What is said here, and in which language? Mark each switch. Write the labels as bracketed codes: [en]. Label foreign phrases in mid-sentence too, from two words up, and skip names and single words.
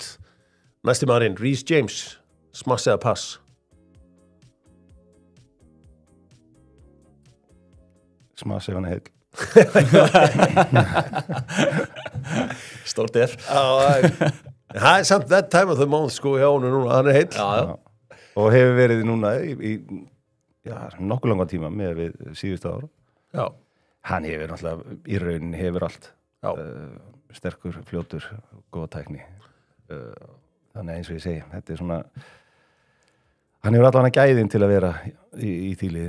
[is] Næsti maðurinn, Reece James. Smass eða pass? Smass ef hann er heill. Stórt ef. Það er samt [en] that time of the month [is] sko hjá hann núna. Hann er heill. Já. Og hefur verið núna í nokkuð langa tíma með við síðustu ára. Já. Hann hefur náttúrulega í rauninni hefur allt. Sterkur, fljótur, góða tækni. Þannig eins og ég segi, þetta er svona hann hefur allavega gæðin til að vera í því liði.